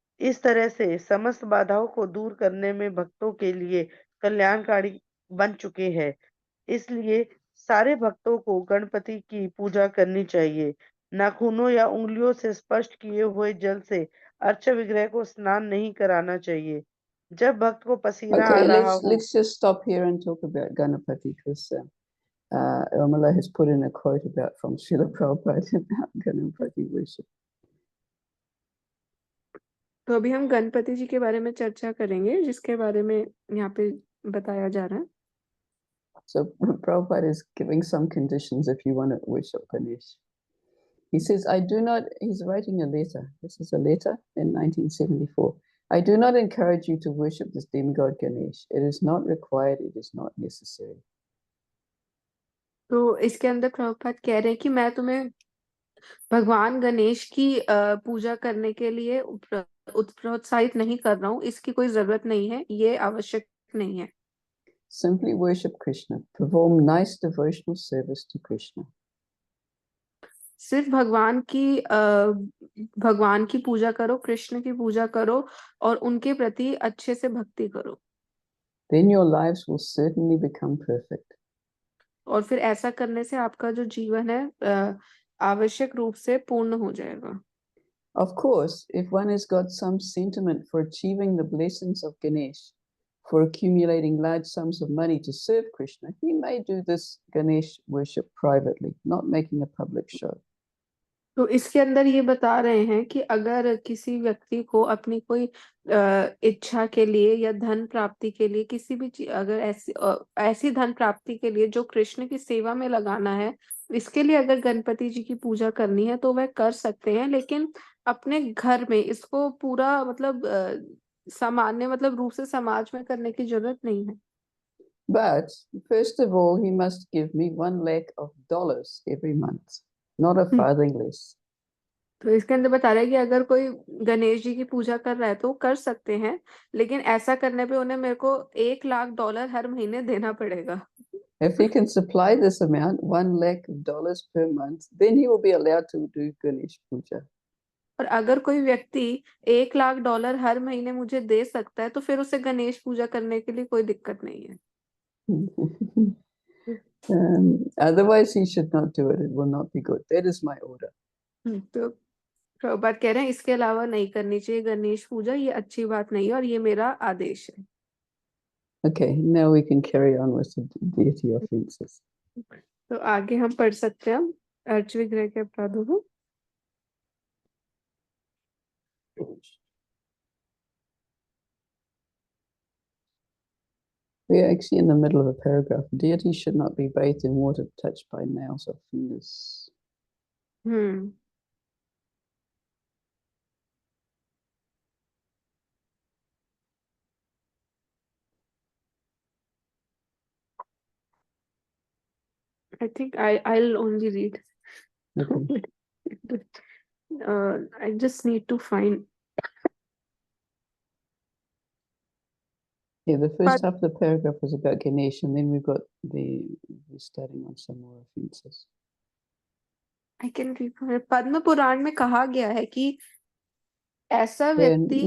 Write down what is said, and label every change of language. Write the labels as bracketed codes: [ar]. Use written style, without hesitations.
[hi] इस तरह से समस्त बाधाओं को दूर करने में भक्तों के लिए कल्याणकारी बन चुके हैं। इसलिए सारे भक्तों को गणपति की पूजा करनी चाहिए। नाखूनों या उंगलियों से स्पर्श किए हुए जल से अर्च विग्रह को स्नान नहीं कराना चाहिए। जब भक्त को पसीना आ [en] Okay, [hi] रहा हो, [en] let's just stop here and talk about Ganapati because Amala has put in a quote from Srila Prabhupada about Ganapati worship. [hi] तो अभी हम गणपति जी के बारे में चर्चा करेंगे जिसके बारे में यहाँ पे बताया जा रहा है। [en] So Prabhupada is giving some conditions if you want to worship Ganesh. He says, he's writing a letter. This is a letter in 1974. I do not encourage you to worship this demigod Ganesh. It is not required. It is not necessary. [hi] तो इसके अंदर प्रभुपाद कह रहे हैं कि मैं तुम्हें भगवान गणेश की पूजा करने के लिए प्रोत्साहित नहीं कर रहा हूँ। इसकी कोई जरूरत नहीं है, ये आवश्यक नहीं है। [en] Simply worship Krishna. Perform nice devotional service to Krishna. [hi] सिर्फ भगवान की पूजा करो, कृष्ण की पूजा करो और उनके प्रति अच्छे से भक्ति करो। [en] Then your lives will certainly become perfect. [hi] और फिर ऐसा करने से आपका जो जीवन है आवश्यक रूप से पूर्ण हो जाएगा। [en] Of course, if one has got some sentiment for achieving the blessings of Ganesh, for accumulating large sums of money to serve Krishna, he may do this Ganesh worship privately, not making a public show. [hi] तो इसके अंदर ये बता रहे हैं कि अगर किसी व्यक्ति को अपनी कोई इच्छा के लिए या धन प्राप्ति के लिए किसी भी अगर ऐसी धन प्राप्ति के लिए जो कृष्ण की सेवा में लगाना है, इसके लिए अगर गणपति जी की पूजा करनी है तो वह कर सकते हैं, लेकिन अपने घर में इसको पूरा मतलब सामान्य मतलब रूप से समाज में करने की जरूरत नहीं है। [en] But first of all, he must give me $1 lakh every month, not a farthing less. [hi] तो इसके अंदर बता रहा है कि अगर कोई गणेश जी की पूजा कर रहा है तो कर सकते हैं, लेकिन ऐसा करने पे उन्हें मेरे को $1 लाख हर महीने देना पड़ेगा। [en] If he can supply this amount, $1 lakh per month, then he will be allowed to do Ganesh puja. [hi] और अगर कोई व्यक्ति $1 लाख हर महीने मुझे दे सकता है तो फिर उसे गणेश पूजा करने के लिए कोई दिक्कत नहीं है। [en] Otherwise he should not do it. It will not be good. That is my order. [hi] तो प्रभुपाद कह रहे हैं इसके अलावा नहीं करनी चाहिए गणेश पूजा, ये अच्छी बात नहीं है और ये मेरा आदेश है। [en] Okay, now we can carry on with the deity offenses. [hi] तो आगे हम पढ़ सकते हैं अर्च विग्रह के अपराधों को। [en] We are actually in the middle of a paragraph. Deities should not be bathed in water touched by nails or fingers. I think I'll only read. Okay. I just need to find. Yeah, the first half of the paragraph was about Ganesh, and then we've got we're starting on some more offenses. I can read. [hi] Padma Purana में कहा गया है कि ऐसा व्यक्ति